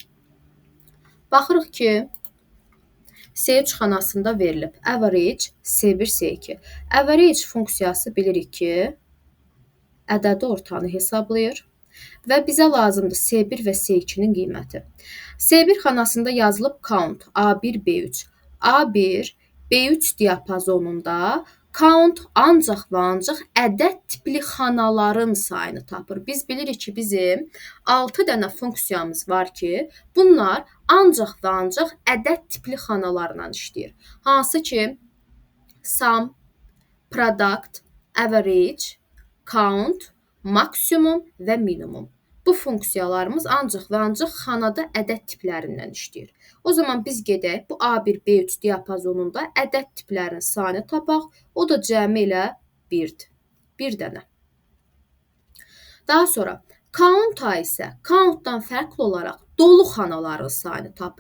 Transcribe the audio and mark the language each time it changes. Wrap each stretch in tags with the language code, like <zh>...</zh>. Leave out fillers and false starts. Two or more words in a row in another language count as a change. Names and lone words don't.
<az>Baxırıq ki, C3 xanasında verilib average C1, C2. Average funksiyası bilirik ki, ədədi ortanı hesablayır və bizə lazımdır C1 və C2-nin qiyməti. C1 xanasında yazılıb count A1, B3. A1, B3 diapazonunda count ancaq və ancaq ədəd tipli xanaların sayını tapır. Biz bilirik ki, bizim 6 dənə funksiyamız var ki, bunlar ancaq və ancaq ədəd tipli xanalarla işləyir. Hansı ki,</az> <en>sum, product, average, count,</en> <az>maksimum və minimum. Bu funksiyalarımız ancaq və ancaq xanada ədəd tiplərindən işləyir. O zaman biz gedək bu A1, B3 diapazonunda ədəd tiplərinin sayını tapaq. O da cəmi ilə 1-dir. 1 dənə. Daha sonra count-a isə count-dan fərqli olaraq dolu xanaların sayını tapır.</az>